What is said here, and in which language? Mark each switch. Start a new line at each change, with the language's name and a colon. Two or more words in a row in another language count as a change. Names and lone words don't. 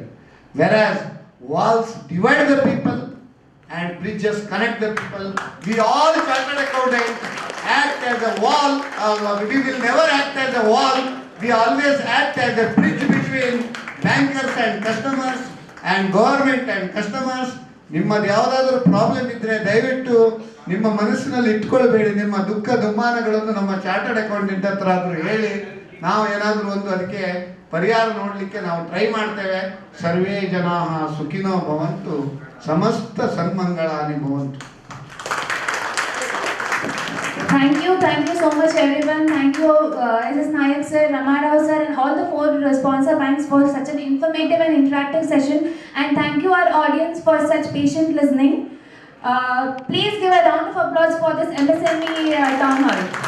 English: Whereas walls divide the people and bridges connect the people. We all chartered accountants act as a wall. We will never act as a wall. We always act as a bridge between bankers and customers and government and customers.
Kannada: ನಿಮ್ಮದು ಯಾವುದಾದರೂ ಪ್ರಾಬ್ಲಮ್ ಇದ್ದರೆ ದಯವಿಟ್ಟು ನಿಮ್ಮ ಮನಸ್ಸಿನಲ್ಲಿ ಇಟ್ಕೊಳ್ಬೇಡಿ. ನಿಮ್ಮ ದುಃಖ ದುಮ್ಮಾನಗಳನ್ನು ನಮ್ಮ
English: chartered accountant
Kannada: ಹತ್ರ ಆದರೂ ಹೇಳಿ, ನಾವು ಏನಾದರೂ ಒಂದು ಅದಕ್ಕೆ ಪರಿಹಾರ ನೋಡಲಿಕ್ಕೆ ನಾವು ಟ್ರೈ ಮಾಡ್ತೇವೆ.
Sanskrit: ಸರ್ವೇ ಜನಾಃ ಸುಖಿನೋ ಭವಂತು, ಸಮಸ್ತ ಸನ್ಮಂಗಳಾನಿ ಭವಂತು.
English: Thank you so much everyone. Thank you SS Nayak sir, Ramarao sir, and all the 4 sponsor banks for such an informative and interactive session. And thank you our audience for such patient listening. Please give a round of applause for this MSME town hall.